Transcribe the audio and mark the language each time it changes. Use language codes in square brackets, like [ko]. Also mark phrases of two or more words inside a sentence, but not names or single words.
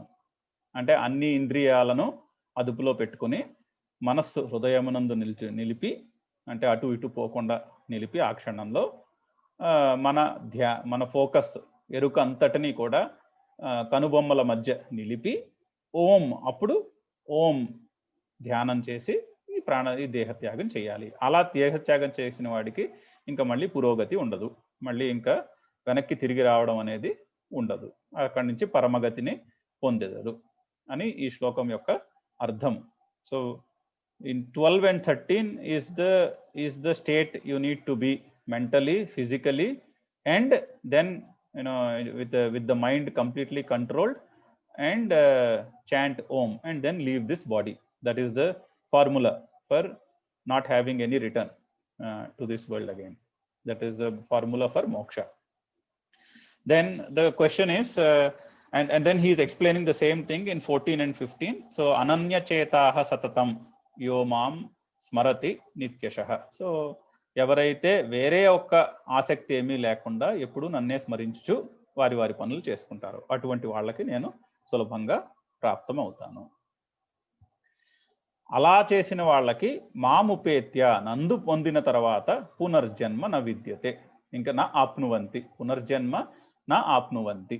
[te] అంటే అన్ని ఇంద్రియాలను అదుపులో పెట్టుకుని మనస్సు హృదయమునందు నిలిపి, అంటే అటు ఇటు పోకుండా నిలిపి ఆ క్షణంలో మన ఫోకస్ ఎరుక అంతటినీ కూడా కనుబొమ్మల మధ్య నిలిపి ఓం, అప్పుడు ఓం ధ్యానం చేసి ఈ దేహత్యాగం చేయాలి. అలా దేహత్యాగం చేసిన వాడికి ఇంకా మళ్ళీ పురోగతి ఉండదు, మళ్ళీ ఇంకా వెనక్కి తిరిగి రావడం అనేది ఉండదు, అక్కడి నుంచి పరమగతిని పొందెదరు అని ఈ శ్లోకం యొక్క అర్థం. [en] సో in 12 and 13 is the state you need to be mentally, physically, and then with the mind completely controlled, and chant om and then leave this body. That is the formula for not having any return to this world again. That is the formula for moksha. Then the question is and then he is explaining the same thing in 14 and 15. [sa] So अनन्य चेताः सततम् యోమాం స్మరతి నిత్యశః. [te] సో ఎవరైతే వేరే ఒక్క ఆసక్తి ఏమీ లేకుండా ఎప్పుడు నన్నే స్మరించుచు వారి వారి పనులు చేసుకుంటారో అటువంటి వాళ్ళకి నేను సులభంగా ప్రాప్తం అవుతాను. అలా చేసిన వాళ్ళకి మాముపేత్య నందు పొందిన తర్వాత [sa] పునర్జన్మ న విద్యతే, [te] ఇంకా [sa] నా ఆప్నువంతి, పునర్జన్మ నా ఆప్నువంతి.